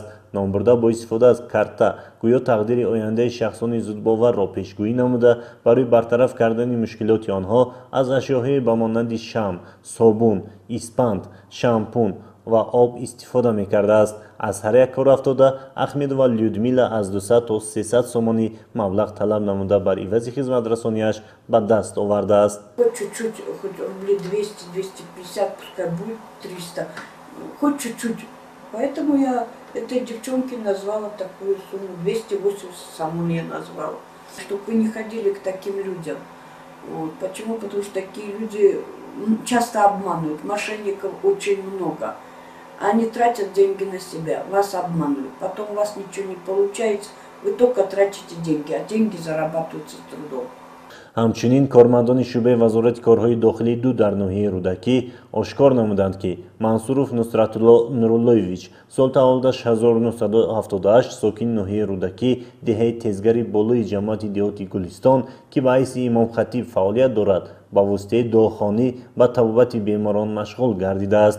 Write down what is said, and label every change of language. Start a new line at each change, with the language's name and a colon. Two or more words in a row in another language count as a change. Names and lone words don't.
Tajik: номбурда бо истифода аз карта гӯё тақдири ояндаи шахсони зудбоварро пешгӯӣ намуда барои бартараф кардани мушкилоти онҳо аз ашёҳои ба монанди шам, собун, испанд, шампун ва об истифода мекардааст. аз ҳар як кор афтода Ахмедова Людмила аз 200 то 300 сомонӣ маблағ талаб намуда бар ивази хизматрасонияш ба даст овардааст.
Russian: чуть-чуть, хоть рублей 200, 250, пускай будет 300, хоть чуть-чуть. Поэтому я Эта девчонка назвала такую сумму, 280 саму не назвала. Чтобы вы не ходили к таким людям. Вот. Почему? Потому что такие люди часто обманывают, мошенников очень много. Они тратят деньги на себя, вас обманывают, потом у вас ничего не получается, вы только тратите деньги, а деньги зарабатываются трудом.
Tajik: ҳамчунин кормандони шӯъбаи вазорати корҳои дохилӣ ду дар ноҳияи рӯдакӣ ошкор намуданд ки мансуров нусратулло нуруллоевич соли таваллудаш 1978 сокини ноҳияи рӯдакӣ деҳаи тезгари болои ҷамоати деҳоти гулистон ки ба ҳайси имомхатиб фаъолият дорад ба воситаи дуохонӣ ба табобати беморон машғул гардидааст.